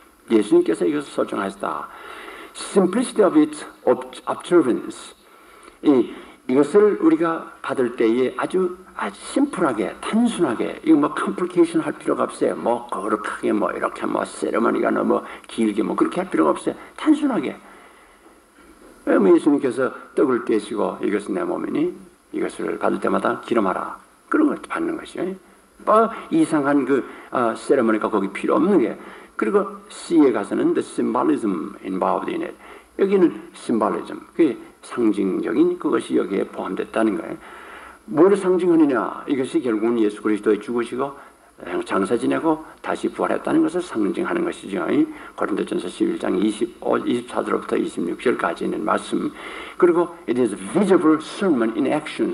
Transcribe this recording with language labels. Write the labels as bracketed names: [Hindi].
[Korean] 예수님께서 이것을 설정하셨다. [English] Simplicity of its observance. [Korean] 이것을 우리가 받을 때에 아주 심플하게, 단순하게, 이거 뭐 컴플리케이션 할 필요가 없어요. 뭐 거룩하게, 이렇게 세레머니가 너무 길게 그렇게 할 필요가 없어요. 단순하게. 예수님께서 떡을 떼시고 이것은 내 몸이니 이것을 받을 때마다 기름하라. 그런 걸 받는 것이요. 이상한 세레머니가 거기 필요 없는 게. 그리고 C에 가서는 [English] the symbolism involved in it. [Korean] 여기는 symbolism. 그게 상징적인 그것이 여기에 포함됐다는 거예요. 뭘 상징하느냐? 이것이 결국은 예수 그리스도의 죽으시고 장사 지내고 다시 부활했다는 것을 상징하는 것이죠. 고린도전서 11장 24절부터 26절까지 있는 말씀. 그리고 [English] it is visible sermon in action.